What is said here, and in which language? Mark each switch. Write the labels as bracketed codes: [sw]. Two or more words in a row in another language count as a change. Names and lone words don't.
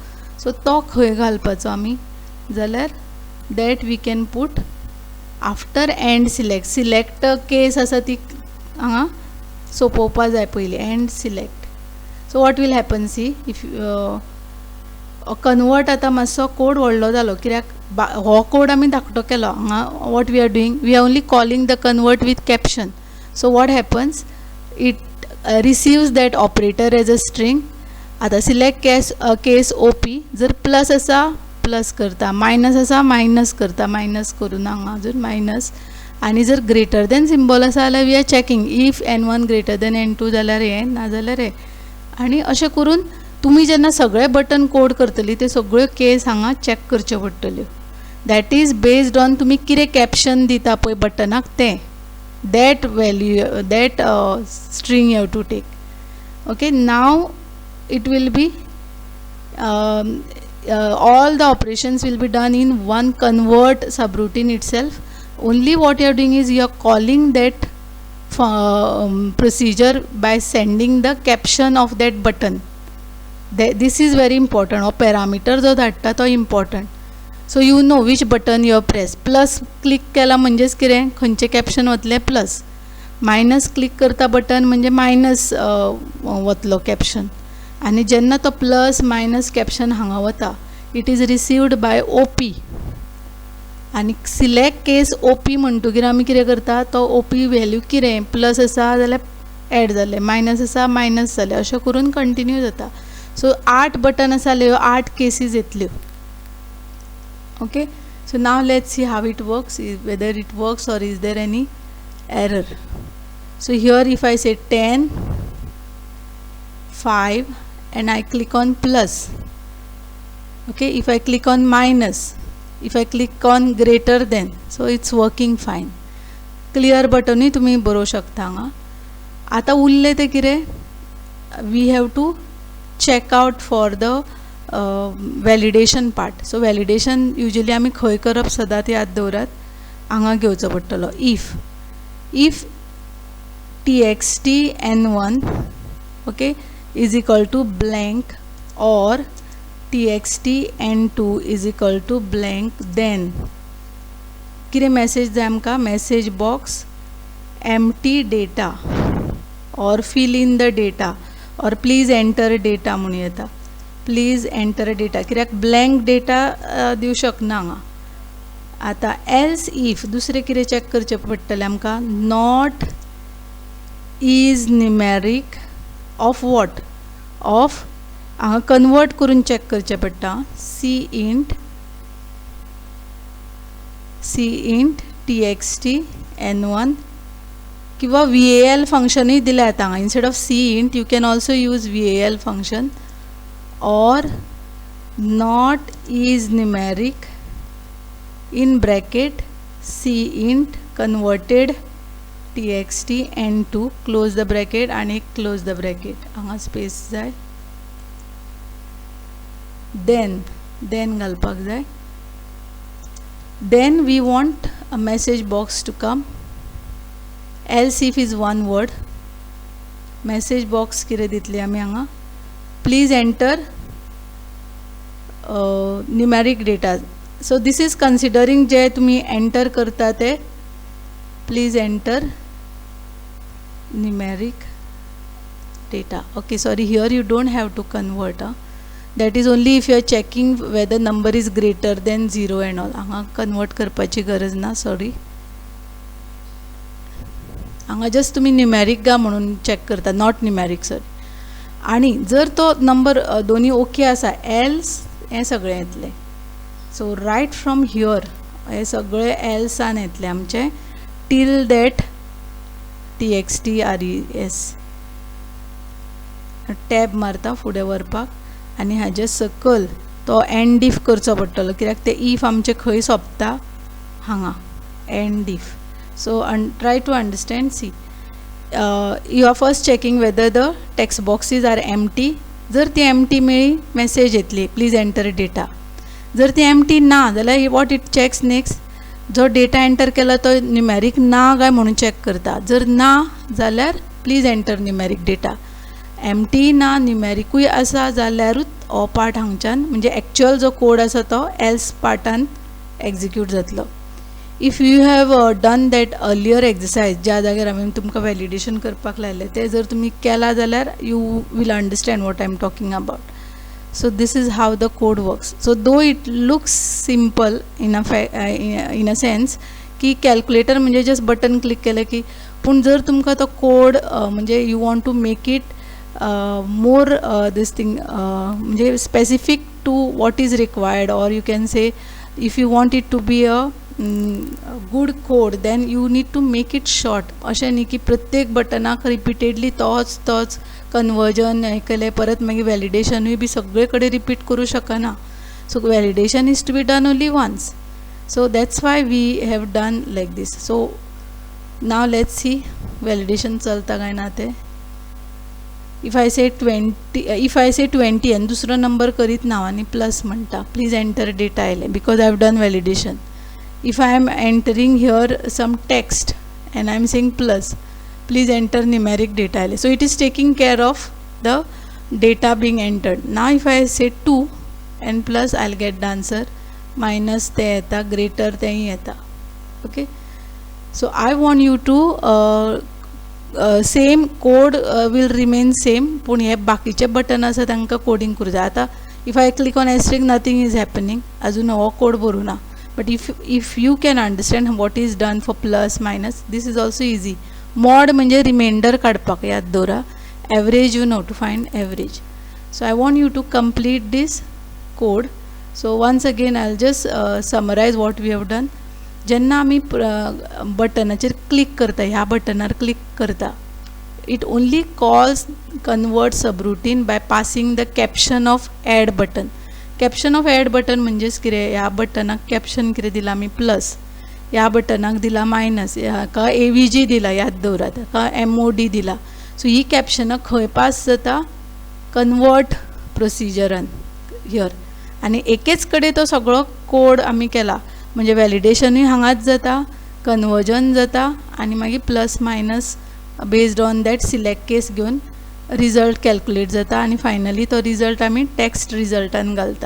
[en] सो [kok] तो खंय घालपाचो आमी, जाल्यार [en] that we can put after end select. select case [kok] आसा ती हांगा सोंपोवपा जाय पयलीं, [en] end select. so what will happen, see if convert [kok] आतां मातसो कोड व्हडलो जालो, कित्याक हो कोड आमी धाकटो केलो हांगा. [en] what we are doing, we are only calling the convert with caption. so what happens, it receives that operator as a string. [kok] आता [en] select case [kok] ओपी. जर प्लस आसा प्लस करता, मायनस आसा मायनस करता, मायनस करून हांगा अजून मायनस. आनी जर [en] greater than symbol [kok] आसा जाल्यार [en] we are checking if n1 greater than n2 [kok] जाल्यार हे, ना जाल्यार हे. आनी अशें करून तुमी जेन्ना सगळे बटन कोड करतली ते सगळ्यो केस हांगा चॅक करच्यो पडटल्यो. [en] that is based on [kok] तुमी कितें कॅप्शन दिता पळय बटनाक तें, [en] that value, that string you have to take. okay, now it will be all the operations will be done in one convert subroutine itself. Only what you are doing is you are calling that procedure by sending the caption of that button. This is very important. or parameter [kok] जो धाडटा तो [en] important. So you know which button you have pressed. plus click [kok] केला म्हणजेच कितें, खंयचे कॅप्शन वतले प्लस. [en] minus click [kok] करता बटन म्हणजे मायनस वतलो कॅप्शन. आनी जेन्ना तो [en] plus minus caption [kok] हांगा वता, [en] it is received by OP. [kok] आनी [en] select case OP [kok] म्हणटकीर आमी कितें करता, तो [en] OP value [kok] कितें, प्लस आसा जाल्यार एड जालें, मायनस आसा मायनस जालें, अशें करून कंटिन्यू जाता. सो 8 बटन आसा जाल्यार 8 केसीस येतल्यो. [en] okay, so now let's see how it works, whether it works or is there any error. so here if I say 10, 5 and I click on plus. Okay, if I click on minus, if I click on greater than, so it's working fine. Clear button [kok] ही तुम्ही बरोव शकता हांगा. आता उरले ते कितें, [en] we have to check out for the validation part. So validation usually [kok] आमी खंय करप सदांच याद दवरात, हांगा घेवचो पडटलो. [en] if txt n1 okay is equal to blank or txt n2 is equal to blank, then [kok] कितें message जाय आमकां, [en] message box empty data or fill in the data or please enter data [kok] म्हणून येता. [en] please enter data [kok] कित्याक [en] blank data [kok] दिवं शकना हांगा. आता [en] else if [kok] दुसरें कितें चॅक करचें पडटलें आमकां, [en] not is numeric of what, of [kok] हांगा कन्वर्ट करून चॅक करचें पडटा. [en] int txt n1 [kok] किंवा val फंक्शनूय दिलें येता हांगा. [en] instead of int you can also use val function. or not is numeric in bracket int converted txt n2 close the bracket आणि close the bracket, [kok] हांगा स्पेस जाय. then घालपाक जाय. [en] then we want a message box to come. else if is one word, message box [kok] कितें दितली आमी हांगा, [en] please enter numeric data. so this is considering [mr] जे तुम्ही enter करता ते, [en] please enter numeric data. okay, sorry, here you don't have to convert. that is only if you are checking whether number is greater than 0 and all. [kok] हांगा convert करपाची गरज ना, sorry. हांगा जस्ट तुम्ही न्यूमेरिक गा म्हणून चेक करता, [en] not numeric sorry. [kok] आणि जर तो नंबर दोन्ही ओके आसा, एल्स हे सगळे येतले. [en] so right from here [kok] हे सगळे एल्सान येतले आमचे टील दॅट [en] txt tab [kok] मारता फुडें व्हरपाक आनी हाजे सकयल तो [en] end if [kok] करचो पडटलो, कित्याक ते इफ आमचे खंय सोंपता हांगा [en] end if. so try to understand. See you are first checking whether the text boxes are empty. [kok] जर ती एम्प्टी मेळ्ळी मेसेज येतली [en] please enter data. [kok] जर ती एम्प्टी ना जाल्यार [en] what it checks next, [kok] जो डेटा एंटर केला तो न्यूमेरीक ना काय म्हणून चॅक करता. जर ना जाल्यार [en] please enter numeric data. [kok] एम्प्टी ना न्यूमेरिकूय आसा जाल्यारूच हो पार्ट हांगच्यान म्हणजे एक्चुअल जो कोड आसा तो एल्स पार्टान एग्जिक्यूट जातलो. [en] if you have done that earlier exercise [kok] ज्या जाग्यार हांवें तुमकां वॅलिडेशन करपाक लायलें तें जर तुमी केला जाल्यार [en] you will understand what I am talking about. So this is how the code works. So though it looks simple in a sense [kok] की कॅल्क्युलेटर म्हणजे जस्ट बटन क्लिक केलं की, पण जर तुमकां तो कोड म्हणजे [en] you want to make it more this thing म्हणजे specific to what is required, or you can say if you want it to be a good code then you need to make it short. [kok] अशें न्ही की प्रत्येक बटनाक रिपिटेडली तोच कन्वर्जन हें केलें परत मागीर वॅलिडेशनूय बी सगळे कडेन रिपीट करूं शकना. [en] so validation is to be done only once. So that's why we have done like this. So now let's see validation [kok] चलता काय ना ते. [en] If I say 20 and [kok] दुसरो नंबर करीत ना आणि प्लस म्हणटा, [en] please enter data आयले because I have done validation. If I am entering here some text and I am saying plus, please enter numeric data आयले. So it is taking care of the data being entered. Now if I say 2 and plus, I'll get the answer. [kok] मायनस ते येता, ग्रेटर तेंय येता. [en] okay, so I want you to same code will remain same, [kok] पूण हे बाकीचे बटन आसा तांकां कोडिंग करूं जाय. [en] आतां if I click on asterisk nothing is happening, [kok] अजून हो कोड भरूं ना. [en] but if you can understand what is done for plus minus, this is also easy. [kok] मॉड म्हणजे रिमाइंडर काडपाक याद दवरा. [en] average you know to find average. so I want you to complete this code. So once again I'll just summarize what we have done. [kok] जेन्ना आमी बटनाचेर क्लिक करता, ह्या बटनार क्लिक करता, [en] it only calls convert subroutine by passing the caption of add button. Caption of add button [kok] म्हणजेच कितें, ह्या बटनाक कॅप्शन कितें दिला आमी प्लस, ह्या बटनाक दिला मायनस, हाका AVG दिला याद दवरात, हाका MOD दिला. सो ही कॅप्शनां खंय पास जाता, कन्वर्ट प्रोसिजरान हियर. आणि एकेच कडेन तो सगळो कोड आमी केला म्हणजे वॅलिडेशनूय हांगाच जाता, कन्वर्जन जाता आनी मागीर प्लस मायनस [en] based on that select case [kok] घेवन [en] result calculate [kok] जाता आनी फायनली तो रिजल्ट आमी टेक्स्ट रिजल्टान घालता.